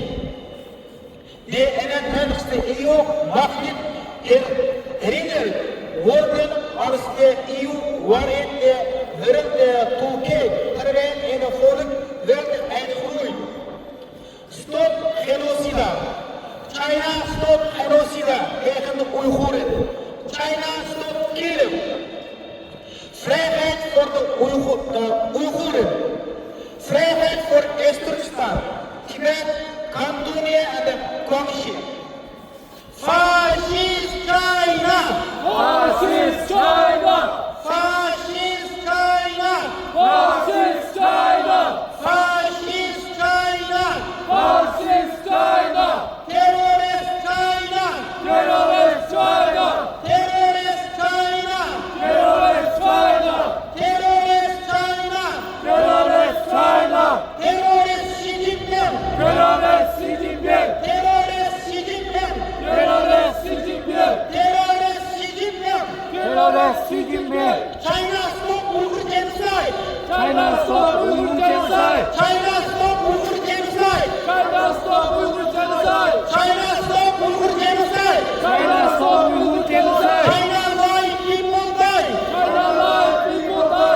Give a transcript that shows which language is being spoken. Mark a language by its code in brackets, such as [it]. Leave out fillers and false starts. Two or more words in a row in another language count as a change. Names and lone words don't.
[nl] De 21ste eeuw mag niet herinnerd worden als de eeuw waarin de wereld toekijkt, terwijl een volk werkelijk uitgroeit. [en] Stop genocide. [nl] China [en] stop genocide [nl] tegen de Oeigoeren. [en] China stop killing. [nl] Vrijheid voor de Oeigoeren. Vrijheid voor West Turkestan, Tibet, Kandunya, and Guangxi. [en] Fascist China! Fascist China! Fascist China! Fascist China! Fascist China! Fascist China! Terrorist China! Terrorist China! Terrorist China! Terrorist China! Terrorist China! Terrorist China! Terrorist Xi Jinping! Terrorist Xi Jinping! Terrorist Xi Jinping! Terrorist Xi Jinping! Terrorist Xi Jinping! Terrorist Xi Jinping! China stop Uyghur genocide! China stop Uyghur genocide! China stop Uyghur genocide! China stop Uyghur genocide! China stop Uyghur genocide! China stop Uyghur genocide! China lie, people die! China lie, people die!